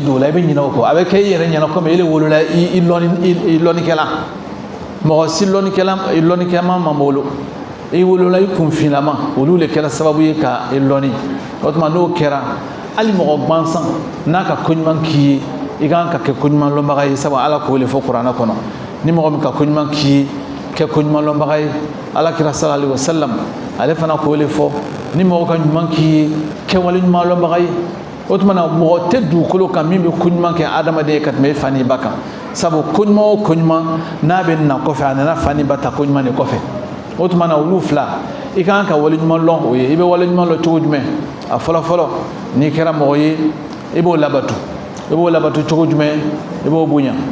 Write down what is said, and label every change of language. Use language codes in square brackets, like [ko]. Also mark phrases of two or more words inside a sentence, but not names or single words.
[bm] don o la i bɛ ɲinɛ o kɔ a bɛ kɛ i yɛrɛ ɲɛna komi ele wolola i lɔnnikɛla mɔgɔ si lɔnnikɛla ma bolo i wolola i kunfinlama olu le kɛra sababu ye ka i lɔnni o tuma n'o kɛra hali mɔgɔ gansan n'a ka koɲuman k'i ye i kan ka kɛ koɲuman lɔnbaga ye sabu ala k'o le fɔ kuranɛ kɔnɔ ni mɔgɔ min ka koɲuman k'i ye kɛ koɲuman lɔnbaga ye alakira [ar] صلى الله عليه وسلم [bm] ale fana k'o le fɔ ni mɔgɔ ka ɲuman k'i ye kɛ wale ɲuman lɔnbaga ye o tuma na mɔgɔ tɛ dugukolo kan min bɛ koɲuman kɛ adamaden ye ka tɛmɛ i fa n'i ba kan sabu koɲuman o koɲuman n'a bɛ na kɔfɛ a nana fa n'i ba ta koɲuman de kɔfɛ o tuma na olu fila i kan ka wale ɲuman lɔn o ye i bɛ wale ɲuman lɔn cogo jumɛn a fɔlɔ fɔlɔ n'i kɛra mɔgɔ ye i b'o labato cogo jumɛn i b'o bonya